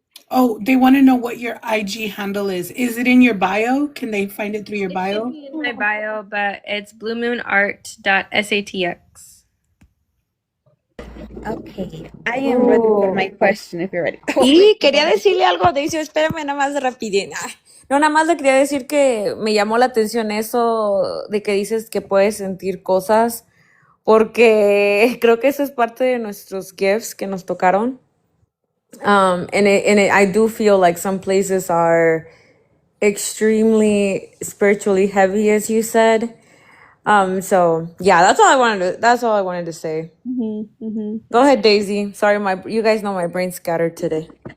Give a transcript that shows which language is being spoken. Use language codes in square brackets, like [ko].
[en] Oh, they want to know what your IG handle is. Is it in your bio? Can they find it through your It should bio? be in my bio, but it's bluemoonart.satx. Okay, I am ready for my Oh. question if you're ready. [es] Y quería decirle algo a Daisy, espérame nada más rapidín. No, nada más le quería decir que me llamó la atención eso de que dices que puedes sentir cosas, porque creo que eso es parte de nuestros gifts que nos tocaron. [en] I do feel like some places are extremely spiritually heavy, as you said. So yeah, that's all I wanted to say. Go ahead, Daisy. Sorry, you guys know my brain's scattered today.